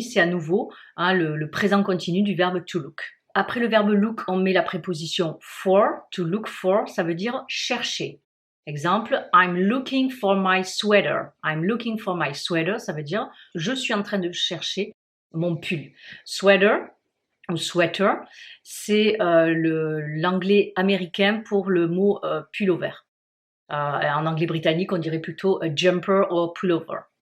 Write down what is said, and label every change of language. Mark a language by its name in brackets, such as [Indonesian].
[French] C'est à nouveau le présent continu du verbe to look. Après le verbe look, on met la préposition for. [English] To look for, [French] ça veut dire chercher. Exemple, [English] I'm looking for my sweater. I'm looking for my sweater, [French] ça veut dire je suis en train de chercher mon pull. Sweater ou sweater, c'est l'anglais américain pour le mot pullover. En anglais britannique, on dirait plutôt [English] a jumper or pullover.